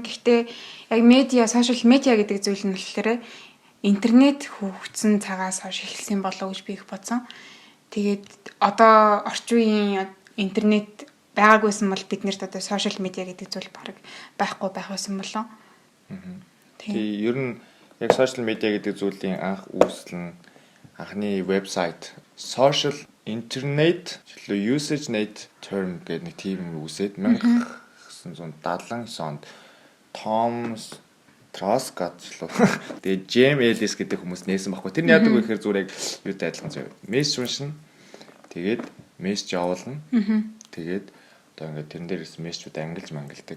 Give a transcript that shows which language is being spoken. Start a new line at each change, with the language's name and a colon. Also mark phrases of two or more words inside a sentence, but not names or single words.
Mongolian: Гэхдээ яг медиа, сошиал медиа гэдэг зүйл нь болохоор интернет хөгжсөн цагаас хойш эхэлсэн болов уу гэж би их бодсон. Тэгээд одоо орчин үеийн интернет байгаагүйсэн бол биднэрт одоо сошиал медиа гэдэг зүйл баг байхгүй байх байсан болоо. Тэгээ ер нь яг сошиал медиа гэдэг зүйлийн анх үүсэл нь анхны вебсайт
English: social internet usage net term
Mongolian: гэдэг нэг тийм үүсээд 1979 онд Том Тросгат тэгээ Джейм Элис гэдэг хүмүүс нээсэн баггүй. Тэр нь яадаг вэ гэхээр зүгээр яг юутай адилхан зав. Мессеж уншина. Тэгээд мессеж явуулна. Тэгээд одоо ингээд тэрэн дээрээс мессежүүд ангилдаг.